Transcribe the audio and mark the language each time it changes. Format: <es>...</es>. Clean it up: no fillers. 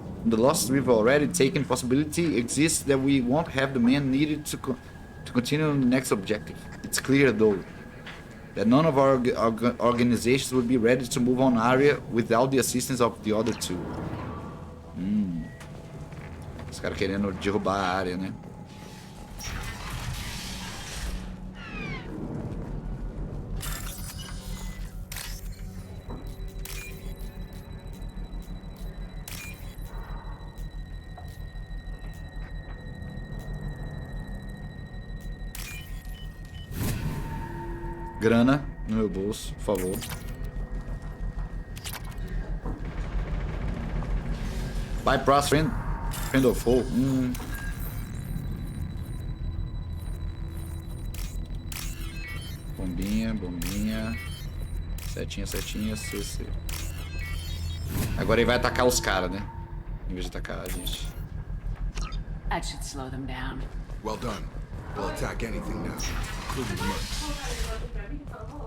<en>The losses we've already taken, possibility exists that we won't have the men needed to continue on the next objective. It's clear, though, that none of our organizations would be ready to move on area without the assistance of the other two.</en> <pt>Os caras querendo derrubar a área, né? Grana no meu bolso, por favor.</pt> <en>Bypass friend of foe.</en> <pt>Bombinha, bombinha. Setinha, setinha, CC. Agora ele vai atacar os caras, né? Em vez de atacar a gente.</pt> <en>That should slow them down. Well done. We'll attack anything now, including mercs.</en>